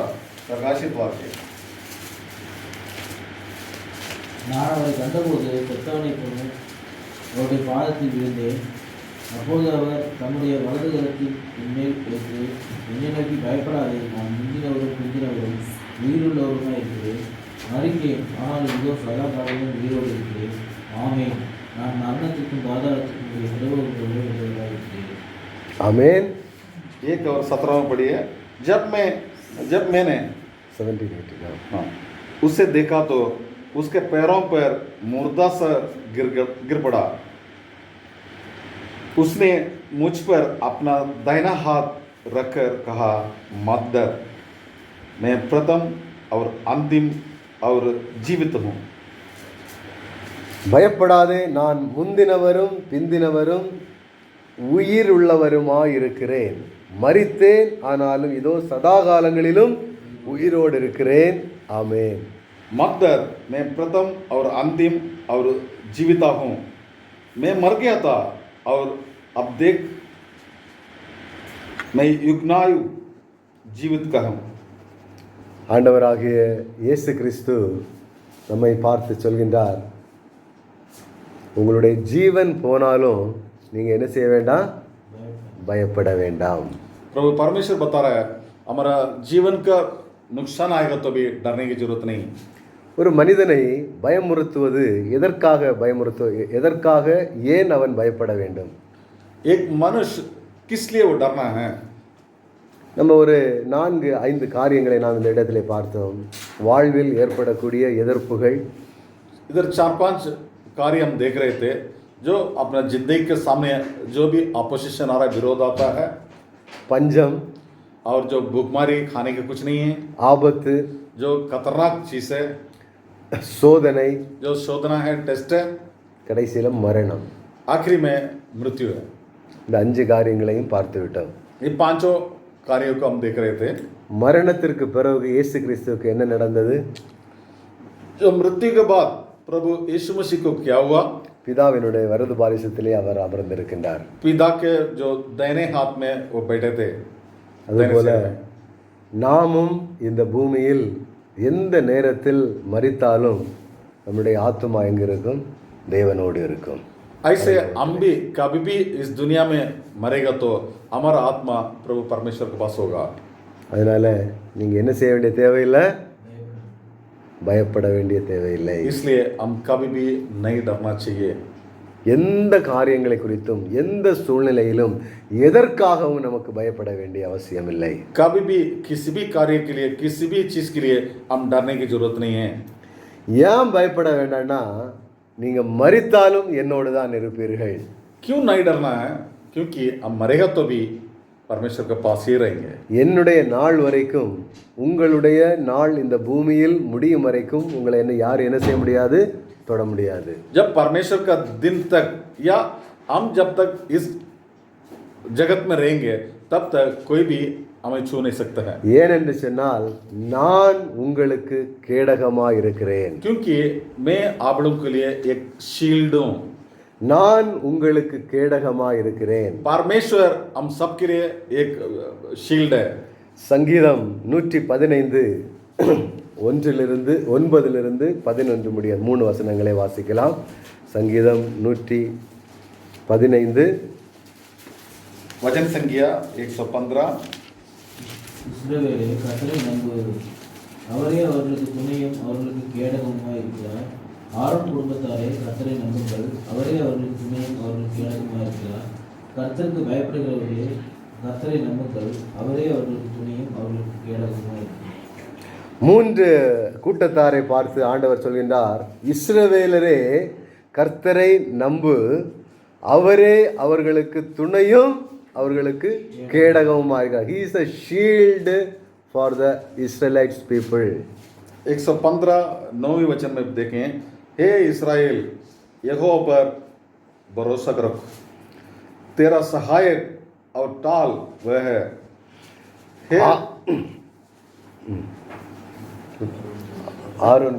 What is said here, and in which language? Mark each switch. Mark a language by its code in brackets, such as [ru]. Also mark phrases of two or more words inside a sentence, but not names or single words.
[hi] प्रकाशित वाक्य. [ta] நான் அவரை கண்டபோது செத்தவனை போல அவருடைய பாதத்தில் விழுந்தேன். அப்போது அவர் தம்முடைய வலது கரத்தின் என்மேல் வைத்து என்னை நோக்கி, பயப்படாதே, நான் முந்தினவரும் பிந்தினவரும் உயிருள்ளவருமாய் இருக்கிறேன். மறித்தேன், ஆனால் இதோ சதா காலமும் உயிரோடு இருக்கிறேன். ஆமென். நான் மரணத்திற்கும் பாதாளத்திற்கும் நிலவுவதாக இருக்கிறேன். ஆமென். [hi] 1:17 पढ़िए. जब मैंने 17-18 उसे देखा तो उसके पैरों पर मुर्दा सा गिर पड़ा. उसने मुझ पर अपना दाहिना हाथ रखकर कहा, मत डर, मैं प्रथम और अंतिम और जीवित हूँ। [ta] பயப்படாதே, நான் முந்தினவரும் பிந்தினவரும் உயிர் உள்ளவருமாயிருக்கிறேன். மரித்தேன், ஆனாலும் இதோ சதா காலங்களிலும் உயிரோடு இருக்கிறேன். ஆமென். [hi] मत डर, मैं प्रथम और अंतिम और जीविता हूँ। मैं मर गया था और अब देख मैं युगनायु जीवित का हूँ। [ta] ஆண்டவராகிய இயேசு கிறிஸ்து நம்மை பார்த்து சொல்கின்றார், உங்களுடைய ஜீவன் போனாலும் நீங்கள் என்ன செய்ய வேண்டாம்? பயப்பட வேண்டாம். [hi] प्रभु परमेश्वर बता रहा है, हमारा जीवन का नुकसान आएगा तो भी डरने की जरूरत नहीं। [ta] ஒரு மனிதனை பயமுறுத்துவது எதற்காக ஏன் அவன் பயப்பட வேண்டும்? [hi] एक मनुष्य किस लिए वो डरना है? [ta] நம்ம ஒரு 4-5 காரியங்களை நாம் இந்த இடத்துல பார்த்தோம். வாழ்வில் ஏற்படக்கூடிய எதிர்ப்புகள், [hi] इधर 4-5 कार्य हम देख रहे थे जो अपना जिंदगी के सामने जो भी अपोजिशन आ रहा है, विरोध आता है, [ta] பஞ்சம், [hi] और जो भूखमारी खाने के कुछ नहीं है, [ta] ஆபத்து, [hi] जो खतरनाक चीज है, [ta] சோதனை, [hi] जो शोधना है, टेस्ट है, [ta] கடைசியில் மரணம். [hi] आखिरी में मृत्यु है। [ta] இந்த 5 காரியங்களையும் பார்த்து விட்டோம். [hi] ये 5 कार्यों को हम देख रहे थे। [ta] மரணத்திற்கு பிறகு இயேசு கிறிஸ்துவுக்கு என்ன நடந்தது? [hi] जो मृत्यु के बाद प्रभु यीशु मसीह को क्या हुआ? [ta] பிதாவினுடைய வலது பாரிசத்திலே அவர் அமர்ந்திருக்கின்றார். [hi] पिता के जो दाहिने हाथ में वो बैठे थे। [ta] அதுபோல நாமும் இந்த பூமியில் எந்த நேரத்தில் மரித்தாலும் நம்முடைய ஆத்துமா எங்க இருக்கும்? தேவனோடு இருக்கும். [hi] ऐसे हम भी कभी भी इस दुनिया में मरेगा तो हमारा आत्मा प्रभु परमेश्वर के पास होगा। [ta] அதனால நீங்க என்ன செய்ய வேண்டிய தேவையில்லை, பயப்பட வேண்டிய தேவையில்லை. [hi] इसलिए हम कभी भी नहीं डरना चाहिए। [ta] எந்த காரியங்களை குறித்தும் எந்த சூழ்நிலையிலும் எதற்காகவும் நமக்கு பயப்பட வேண்டிய அவசியம் இல்லை. [hi] कभी भी किसी भी कार्य के लिए, किसी भी चीज के लिए हम डरने की जरूरत नहीं है। [ta] ஏன் பயப்பட வேண்டாம்னா, நீங்க மரித்தாலும் என்னோடு தான் இருப்பீர்கள். [hi] क्यों नहीं डरना है? क्योंकि हम मरेगा तो भी परमेश्वर के पास ही रहेंगे। [ta] என்னுடைய நாள் வரைக்கும், உங்களுடைய நாள் இந்த பூமியில் முடியும் வரைக்கும் உங்களை யார் என்ன செய்ய முடியாது? தொட முடியாது. [hi] जब परमेश्वर का दिन तक या हम जब तक इस जगत में रहेंगे तब तक कोई भी हमें छू नहीं सकता है। [ta] ஏனென்று சொன்னால் நான் உங்களுக்கு கேடகமாக இருக்கிறேன். [hi] क्योंकि मैं आप लोगों के लिए एक शील्ड हूँ। [ta] நான் உங்களுக்கு கேடகமாக இருக்கிறேன். [hi] परमेश्वर हम सब के लिए एक शील्ड है। [ta] சங்கீதம் 115 1 9 11 முடிய 3 வசனங்களை வாசிக்கலாம். சங்கீதம் 115 [hi] वचन संख्या 115। [ta] இஸ்ரவேலே, கர்த்தரை நம்புவது, அவரே அவர்களுக்கு துணையும் அவர்களுக்கு கேடகமுமாய் இருக்கிறார். ஆரோன் குடும்பத்தாரே, கர்த்தரை நம்புங்கள், அவரே அவர்களுக்கு துணையும் அவர்களுக்கு கேடகமாய் இருக்கிறார். கர்த்தருக்கு பயப்படுகிறவர்களே, கர்த்தரை நம்புங்கள், அவரே அவர்களுக்கு துணையும் அவர்களுக்கு கேடகமாய் இருக்கிறார். 3 கூட்டத்தாரை பார்த்து ஆண்டவர் சொல்கின்றார், இஸ்ரவேலரே கர்த்தரை நம்பு, அவரே அவர்களுக்கு துணையும் அவர்களுக்கு கேடகமுமாக இருக்கிறார். [en] He is a shield for the Israelites people. [hi] 115 9वें वचन में देखें, हे इस्राएल, यहोवा पर भरोसा रख, तेरा सहायक और टाल वह है। [ta] ஆரோன்,